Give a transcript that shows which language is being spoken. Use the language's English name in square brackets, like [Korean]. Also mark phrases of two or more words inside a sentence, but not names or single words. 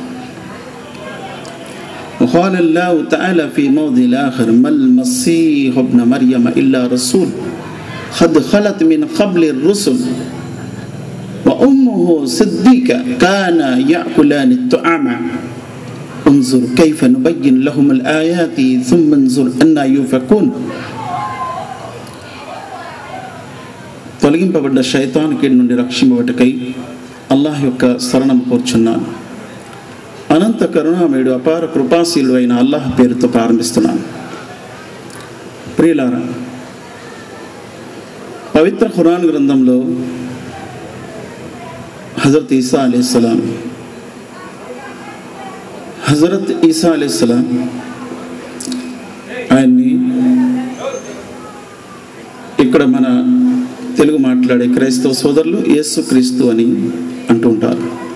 [Arabic] وقال الله تعالى في موضع آخر ما المسيح ابن مريم إلا رسول قد خلت من قبل الرسل وأمه صديقة كانا يأكلان الطعام انظر كيف نبين لهم الآيات ثم انظر أنا يؤفكون. [Telugu] తొలగింపబడ్డ శైతానుకి నుండి రక్షింపబట్టకై అల్లాహ్ యొక్క శరణం కోరుచున్నాను. అనంత కరుణామయుడు అపార కృపాశీలు అయిన అల్లాహ్ పేరుతో ప్రారంభిస్తున్నాను. ప్రియులారా, పవిత్ర ఖురాన్ గ్రంథంలో హజరత్ ఈసా అలైహిస్సలాం ఆయన్ని ఇక్కడ మన తెలుగు మాట్లాడే క్రైస్తవ సోదరులు యేసుక్రీస్తు అని అంటుంటారు.